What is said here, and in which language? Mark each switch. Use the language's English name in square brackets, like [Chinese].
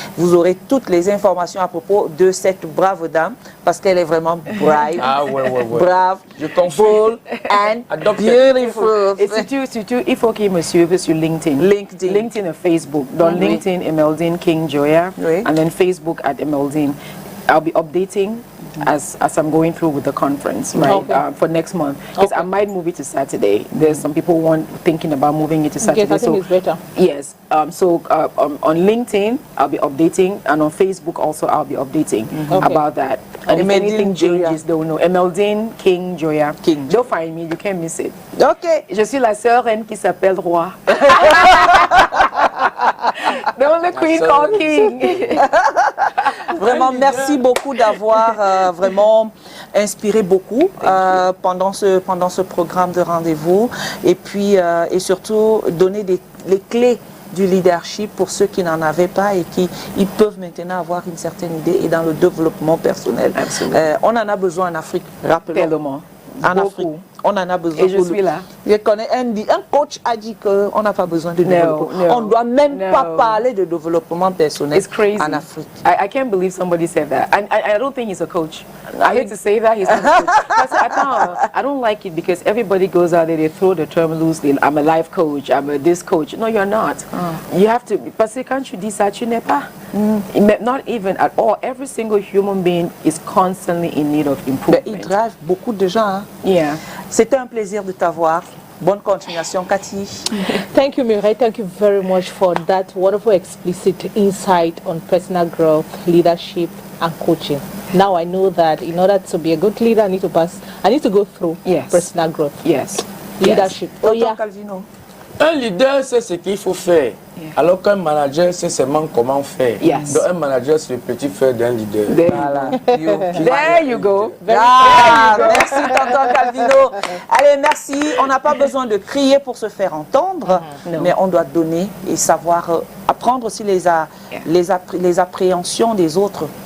[French] Vous aurez toutes les informations à propos de cette brave dame parce qu'elle est vraiment brave, brave, [English] bold and beautiful. [French] Et surtout, il faut qu'il me suive sur LinkedIn et Facebook. Dans LinkedIn, Emeldine King NJOYA, and then Facebook at Emeldine. [English] I'll be updating as I'm going through with the conference, right, for next month. Because I might move it to Saturday. There's some people thinking about moving it to Saturday. Yes, I think it's better. Yes. So on LinkedIn, I'll be updating, and on Facebook also, I'll be updating about that. And if anything changes, don't know. Emeldine King NJOYA. Don't find me, you can't miss it. Ok. [French] Je suis la sœur reine qui s'appelle Roi. [English] The only queen called King. [French] Vraiment, merci beaucoup d'avoir vraiment inspiré beaucoup pendant ce programme de rendez-vous. Et puis, et surtout, donner les clés du leadership pour ceux qui n'en avaient pas et qui ils peuvent maintenant avoir une certaine idée et dans le développement personnel. On en a besoin en Afrique, rappelons. En Afrique, on en a besoin. Et je suis là. Je connais un coach a dit qu'on n'a pas besoin de développement. On ne doit même pas parler de développement personnel en Afrique. [English] I can't believe somebody said that. I don't think he's a coach. I hate to say that, he's not a coach. I don't like it because everybody goes out there, they throw the term loosely. I'm a life coach, I'm a this coach. No, you're not. You have to, [French] parce que quand tu dis ça, tu n'es pas. [English] Not even at all. Every single human being is constantly in need of improvement. [French] Il drive beaucoup de gens. Hein? [English] Yeah. [French] C'était un plaisir de t'avoir. Bonne continuation, Cathy. [English] Thank you, Mireille. Thank you very much for that wonderful explicit insight on personal growth, leadership, and coaching. Now I know that in order to be a good leader, I need to go through personal growth. Yes. Leadership. Oh, yeah. Calvino. [French] Un leader sait ce qu'il faut faire, alors qu'un manager sait seulement comment faire. Donc un manager, c'est le petit frère d'un leader. [English] There you go. [French] Merci, tonton Calvino. Allez, merci. On n'a pas besoin de crier pour se faire entendre, mais on doit donner et savoir apprendre aussi les appréhensions des autres